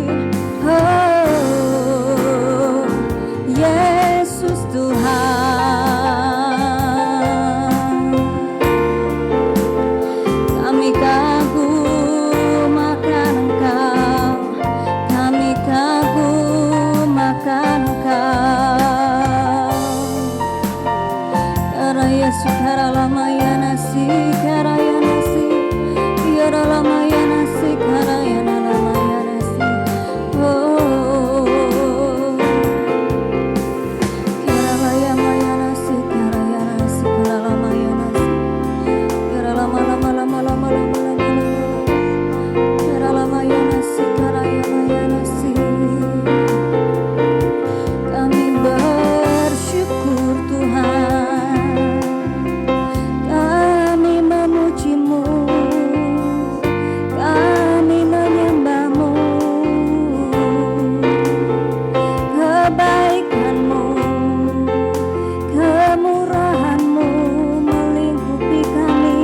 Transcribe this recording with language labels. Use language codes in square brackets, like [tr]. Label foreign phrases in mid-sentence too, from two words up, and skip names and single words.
[id] Oh, Yesus Tuhan. Kami kagum akan Engkau. Kami kagum akan Engkau. Yesus, Yaralamayana-si, Yaralamayana-si, Yaralamayana-si, Yaralamayana-si. Oh, Yaralamayana-si, Yaralamayana-si, Yaralamayana-si, Yaralamayana-si, Yaralamayana-si. Kami bersyukur Tuhan. Kami memuji-Mu, kami menyembah-Mu. Kebaikan-Mu, kemurahan-Mu melingkupi kami.